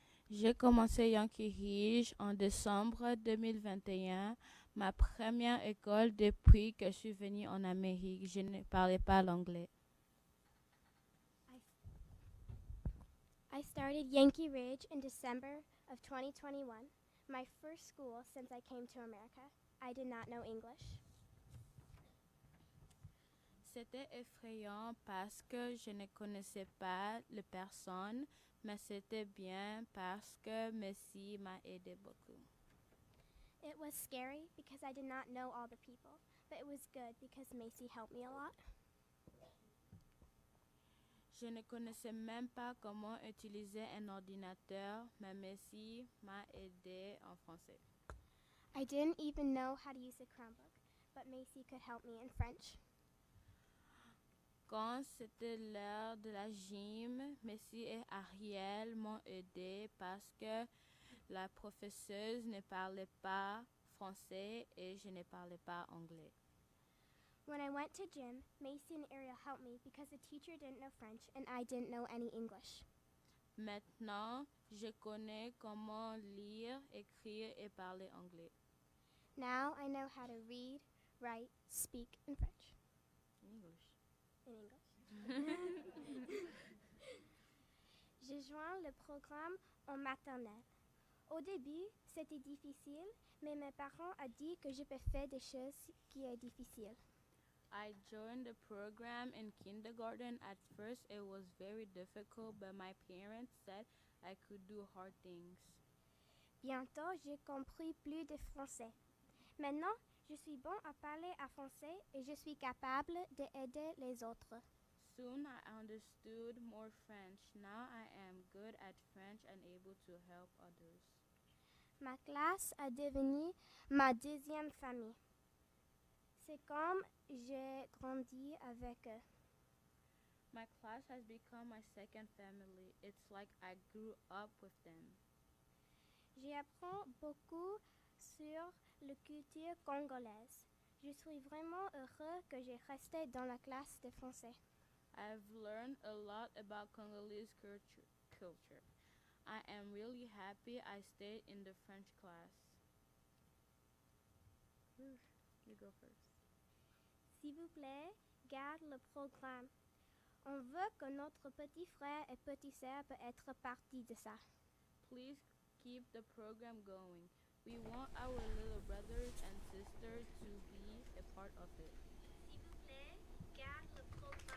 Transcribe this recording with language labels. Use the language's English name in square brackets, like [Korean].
[French] J'ai commencé Yankee Ridge en décembre 2021, ma première école depuis que je suis venue en Amérique. Je ne parlais pas l'anglais. [English] I started Yankee Ridge in December of 2021, my first school since I came to America. I did not know English. [French] C'était effrayant parce que je ne connaissais pas les personnes, mais c'était bien parce que Messi m'a aidé beaucoup. [English] It was scary because I did not know all the people, but it was good because Macy helped me a lot. [French] Je ne connaissais même pas comment utiliser un ordinateur, mais Messi m'a aidé en français. [English] I didn't even know how to use a Chromebook, but Macy could help me in French. [French] Quand c'était l'heure de la gym, Messi et Ariel m'ont aidé parce que la professeuse ne parlait pas français et je ne parlais pas anglais. [English] When I went to gym, Macy and Ariel helped me because the teacher didn't know French and I didn't know any English. [French] Maintenant, je connais comment lire, écrire et parler anglais. [English] Now I know how to read, write, speak in French. English. In English. [French] J'ai joint le programme en maternelle. Au début, c'était difficile, mais mes parents ont dit que je peux faire des choses qui sont difficiles. [English] I joined the program in kindergarten. At first, it was very difficult, but my parents said I could do hard things. [French] Bientôt, j'ai compris plus de français. Maintenant, je suis bon à parler à français et je suis capable d'aider les autres. [English] Soon, I understood more French. Now, I am good at French and able to help others. [French] Ma classe a devenu ma deuxième famille. C'est comme j'ai grandi avec eux. [English] My class has become my second family. It's like I grew up with them. [French] J'apprends beaucoup sur la culture congolaise. Je suis vraiment heureux que j'ai resté dans la classe de français. [English] I've learned a lot about Congolese culture. I am really happy I stayed in the French class. You go first. [French] S'il vous plaît, garde le programme. On veut que notre petit frère et petite sœur peut être partie de ça. [English] Please keep the program going. We want our little brothers and sisters to be a part of it. [French] S'il vous plaît, garde le programme.